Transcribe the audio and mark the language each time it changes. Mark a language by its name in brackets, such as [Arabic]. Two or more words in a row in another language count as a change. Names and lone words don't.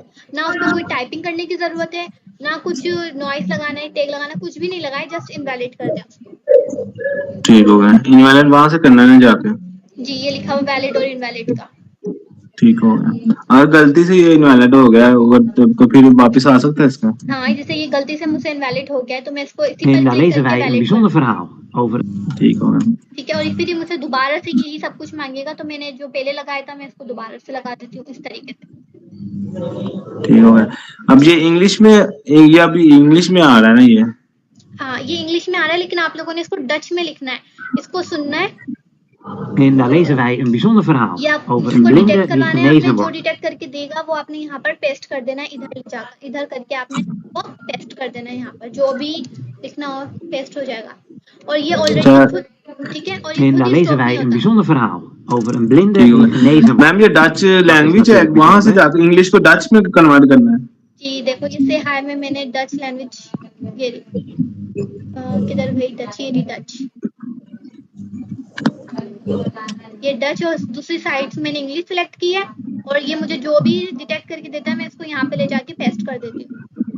[Hindi] ना उसमें कोई टाइपिंग करने की जरूरत है, ना कुछ नॉइस लगाना है, टैग लगाना, कुछ भी नहीं लगाए, [English] just invalid [Hindi] कर दें उसको। ठीक हो गया। इनवैलिड वहां से करना है जाके? जी, ये लिखा हुआ वैलिड और इनवैलिड का। ठीक हो गया। अगर गलती से ये इनवैलिड हो गया तो फिर वापस आ सकता है इसका? हाँ, जैसे ये गलती से मुझसे इनवैलिड हो गया है, तो मैं इसको [Dutch] lezen wij een bijzonder verhaal over. [Hindi] ठीक हो गया। ठीक है, और फिर ये मुझसे दोबारा से यही सब कुछ मांगेगा, तो मैंने जो पहले लगाया था मैं इसको दोबारा से लगा देती हूँ इस तरीके से। ठीक हो गया। अब ये इंग्लिश में, ये अभी इंग्लिश में आ रहा है ना ये? हाँ, ये इंग्लिश में आ रहा है, लेकिन आप लोगों ने इसको डच में लिखना है, इसको सुनना है। [Dutch] En daar lezen wij een bijzonder verhaal over een blinde die genezen [Hindi] जो [Dutch] wordt. [Hindi] डिटेक्ट करके देगा वो आपने यहाँ पर पेस्ट कर देना है, इधर करके आपने वो पेस्ट कर देना है। यहाँ पर जो भी लिखना हो पेस्ट हो जाएगा, और ये ऑलरेडी। ठीक है, और [Dutch] En daar lezen wij een bijzonder verhaal over een blinde die genezen wordt. [Hindi] मैम ये [English] Dutch language [Hindi] है, वहां से जाकर इंग्लिश को डच में कन्वर्ट करना है? जी देखो, ये से हाय में मैंने [English] Dutch language, [Hindi] ये किधर गई डच, ये डच, ये डच, और दूसरी साइड से मैंने इंग्लिश सिलेक्ट की है, और ये मुझे जो भी डिटेक्ट करके देता है मैं इसको यहाँ पे ले जाके पेस्ट कर देती हूँ।